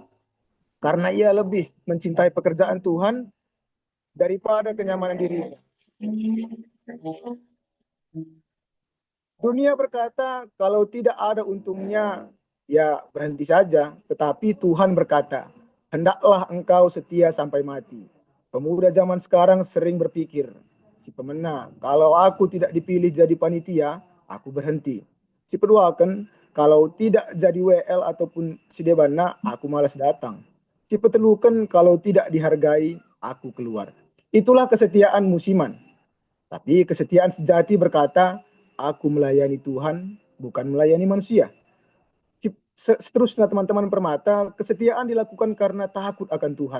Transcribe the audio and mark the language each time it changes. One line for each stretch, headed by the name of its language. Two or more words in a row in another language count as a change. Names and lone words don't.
Indonesian: Karena ia lebih mencintai pekerjaan Tuhan daripada kenyamanan dirinya. Dunia berkata, kalau tidak ada untungnya, ya berhenti saja. Tetapi Tuhan berkata, hendaklah engkau setia sampai mati. Pemuda zaman sekarang sering berpikir,
Batak Karo: si pemena,
Indonesian: kalau aku tidak dipilih jadi panitia, aku berhenti.
Batak Karo: Si peduakan,
Indonesian: kalau tidak jadi WL ataupun
Batak Karo: si debana,
Indonesian: aku malas datang.
Batak Karo: Si petelukan,
Indonesian: kalau tidak dihargai, aku keluar. Itulah kesetiaan musiman. Tapi kesetiaan sejati berkata, aku melayani Tuhan, bukan melayani manusia. Seterusnya teman-teman permata, kesetiaan dilakukan karena takut akan Tuhan.